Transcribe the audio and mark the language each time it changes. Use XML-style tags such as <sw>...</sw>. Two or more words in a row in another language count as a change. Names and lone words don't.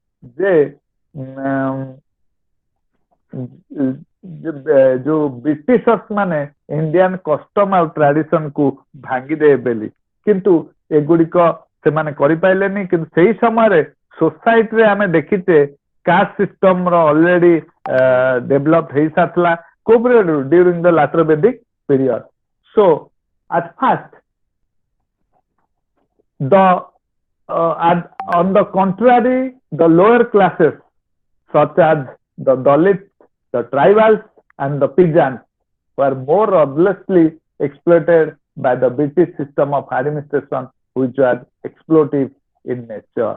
<or>ଯୋଉ ବ୍ରିଟିଶର୍ସ ମାନେ</or> <en>Indian custom</en> <or>ଆଉ ଟ୍ରାଡିସନ କୁ ଭାଙ୍ଗିଦେବେ ବୋଲି, କିନ୍ତୁ ଏଗୁଡିକ ସେମାନେ କରିପାରିଲେନି। କିନ୍ତୁ ସେଇ ସମୟରେ ସୋସାଇଟିରେ ଆମେ ଦେଖିଛେ</or> <en>caste system</en> <or>ର</or> <en>already develop</en> <or>ହେଇସାରିଥିଲା କୋଉ ପିରିୟଡ,</or> <en>during the later Vedic period. ସୋ at first on the contrary, the lower classes such as the Dalits, the tribals and the peasants were more ruthlessly exploited by the British system of administration, which was exploitative in nature.</en>